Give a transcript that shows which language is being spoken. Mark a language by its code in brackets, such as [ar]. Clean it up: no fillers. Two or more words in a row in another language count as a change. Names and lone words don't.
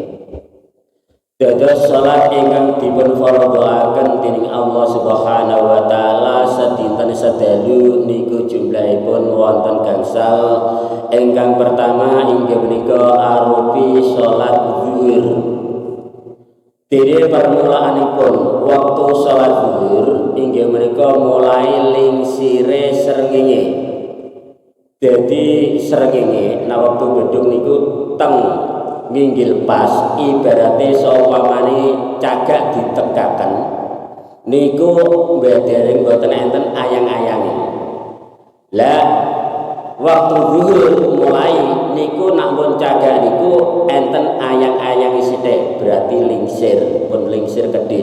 [jv] Dados salat ingkang dipun fardhoaken dening Allah [ar] سبحانه وتعالى [jv] sedinten sedalu niku jumlahipun wonten gangsal. Ingkang pertama inggih menika arupi salat zuhur. Dene permulaanipun waktu salat zuhur inggih menika mulai lingsire srengenge. Jadi srengenge nah waktu bedhug niku teng nginggil pas, ibaratnya seumpamane cagak ditekaken niku mbedereng boten enten ayang-ayange. Lah waktu zuhur mulai niku nak pun cagak niku enten ayang-ayange sithik, berarti lingsir kedhit.